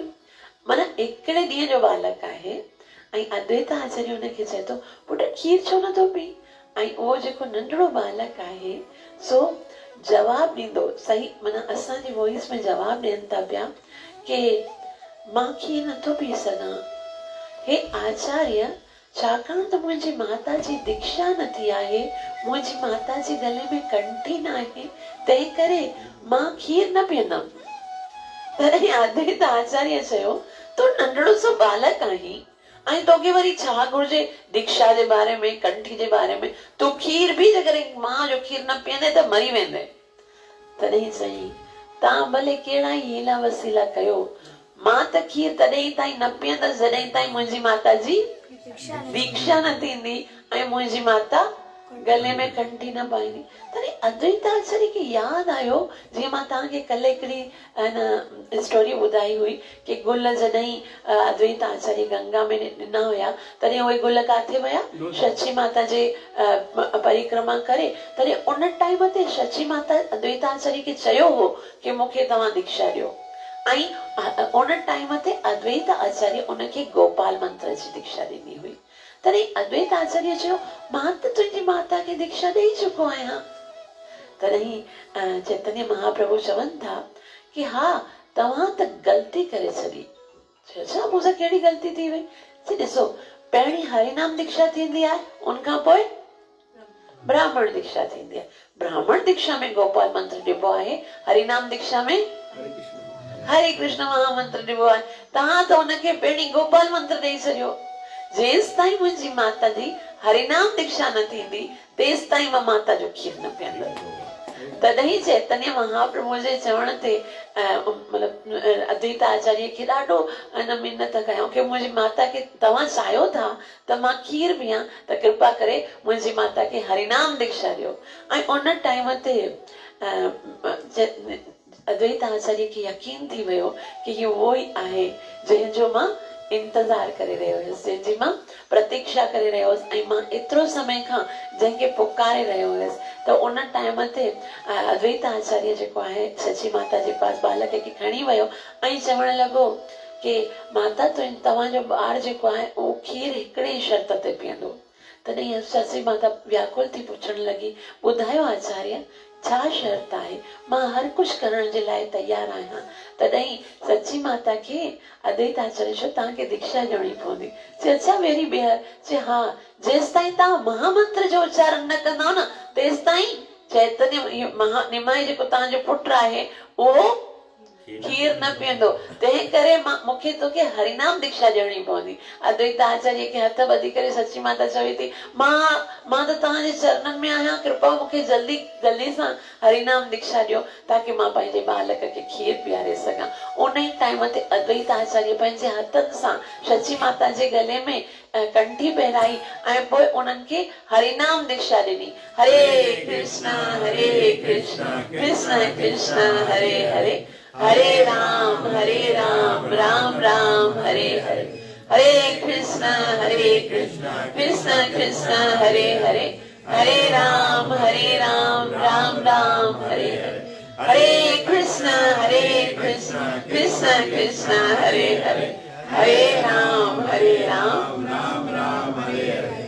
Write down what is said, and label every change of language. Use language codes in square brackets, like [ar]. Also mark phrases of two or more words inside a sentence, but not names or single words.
[sd] माना हिकिड़े ॾींहं जो बालक आहे ऐं अद्वैत आचार्य हुनखे चए थो पुट खीर छो नथो पी? ऐं उहो जेको नंढड़ो बालक आहे सो जवाब ॾींदो, सही माना असांजी वॉइस में जवाब ॾियनि था पिया कि मां खीर नथो पी सघां, हे आचार्य, छाकाणि त मुंहिंजी माता जी दीक्षा न थी आहे, मुंहिंजी माता जी गले में कंठी न आहे, तंहिं करे मां खीर न पीअंदमि। तॾहिं अद्वैत आचार्य चयो तूं नंढड़ो सो बालक आहीं ऐं तोखे वरी छा घुर्जे दीक्षा जे बारे में, कंठी जे बारे में, तूं खीर बि जेकॾहिं मां जो खीर न पीअंदे त मरी वेंदे। तॾहिं चई तव्हां भले कहिड़ा ई हीला वसीला कयो, मां त खीर तॾहिं ताईं न पीअंदसि जॾहिं ताईं मुंहिंजी माता जी दीक्षा न थींदी ऐं मुंहिंजी माता गले में कंठी न पाईंदी। तॾहिं अद्वैत आचार्य खे यादि आयो, जीअं मां तव्हांखे कल्ह हिकिड़ी स्टोरी ॿुधाई हुई कि गुल जॾहिं अद्वैत आचार्य गंगा में ॾिना हुया तॾहिं उहे गुल काथे विया? सची माता जे परिक्रमा करे। तॾहिं उन टाइम ते सची माता अद्वैत आचार्य खे चयो हो कि मूंखे तव्हां दीक्षा ॾियो, ऐं उन टाइम ते अद्वैत आचार्य उनखे गोपाल मंत्र जी दीक्षा ॾिनी हुई। तॾहिं अद्वैत आचार्य चयो मां त तुंहिंजी माता खे दीक्षा ॾेई चुको आहियां। तॾहिं चैतन्य महाप्रभु चवनि था कि हा तव्हां त ग़लती करे छॾी। छा मूंसां कहिड़ी ग़लती थी वई? ॾिसो पहिरीं हरिनाम दीक्षा थींदी आहे, उनखां पोइ ब्राह्मण दीक्षा थींदी आहे। ब्राह्मण दीक्षा में गोपाल मंत्र ॾिबो आहे, हरिनाम दीक्षा में हरे कृष्ण महामंत्र ॾिबो आहे। तव्हां त हुनखे पहिरीं गोपाल मंत्र ॾेई छॾियो। जेसि ताईं मुंहिंजी माता जी हरिनाम दीक्षा न थींदी तेसि ताईं मां माता जो खीर न पीअंदमि। तॾहिं चैतन्य महाप्रभु जे चवण ते मतिलबु अद्वैत आचार्य खे ॾाढो मिन्नत कयूं कि मुंहिंजी माता खे तव्हां चाहियो था त मां खीर पीआं त कृपा करे मुंहिंजी माता खे हरिनाम दीक्षा ॾियो। ऐं उन टाइम ते अद्वैत आचार्य खे यकीन थी वियो कि इहो उहो ई आहे जंहिंजो मां इंतज़ार करे रहियो हुयसि, जंहिंजी मां प्रतीक्षा करे रहियो हुयसि ऐं मां एतिरो समय खां जंहिंखे पुकारे रहियो हुयसि। त उन टाइम ते अद्वैत आचार्य जेको आहे सची माता जे पास बालक खे खणी वियो ऐं चवण लॻो कि माता तव्हांजो ॿारु जेको आहे उहो खीर हिकिड़े ई शर्त ते पीअंदो। तॾहिं सची माता व्याकुल थी पुछण लॻी ॿुधायो आचार्य छा शर्त आहे? मां हर कुझु करण जे लाइ तयार आहियां। तॾहिं सची माता खे अद्वैत आचार्य चयो तव्हांखे दीक्षा ॾियणी पवंदी। चए अच्छा वेरी बेहर। चए हा जेसि ताईं तव्हां महामंत्र जो उच्चारण न कंदव न तेसि ताईं चैतन्य निमाई जेको तव्हांजो पुटु आहे उहो खीर न पीअंदो। तंहिं करे मूंखे तोखे हरिनाम दीक्षा ॾियणी पवंदी। अद्वैत आचार्य खे हथ ॿधी करे सची माता चवे थी मां त तव्हांजे चरणनि में आहियां, कृपा मूंखे जल्दी सां हरिनाम दीक्षा ॾियो ताकि मां पंहिंजे बालक खे खीर पीआरे सघां। उन ई टाइम ते अद्वैत आचार्य पंहिंजे हथनि सां सची माता जे गले में कंठी पहिराई ऐं पोइ उन्हनि खे हरिनाम दीक्षा ॾिनी। हरे कृष्ण कृष्ण कृष्ण हरे हरे, हरे राम राम राम हरे हरे, हरे कृष्ण कृष्ण कृष्ण हरे हरे, हरे राम राम राम हरे हरे, हरे कृष्ण कृष्ण कृष्ण हरे हरे, हरे राम राम राम हरे हरे।